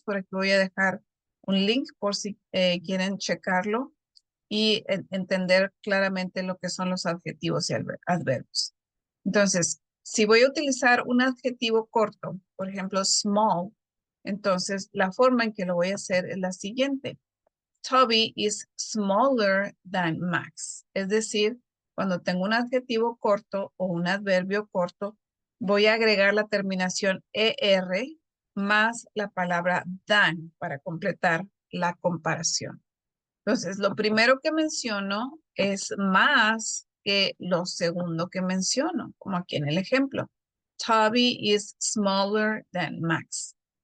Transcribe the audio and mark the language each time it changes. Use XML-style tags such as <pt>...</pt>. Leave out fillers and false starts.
<es>Por aquí voy a dejar un link por si quieren checarlo y entender claramente lo que son los adjetivos y adverbios. Entonces, si voy a utilizar un adjetivo corto, por ejemplo, small, entonces la forma en que lo voy a hacer es la siguiente.</es> <en>Toby is smaller than Max.</en> <es>Es decir, cuando tengo un adjetivo corto o un adverbio corto, voy a agregar la terminación ER más la palabra than para completar la comparación. Entonces, lo primero que menciono es más que lo segundo que menciono, como aquí en el ejemplo.</es> <en>Toby is smaller than Max.</en>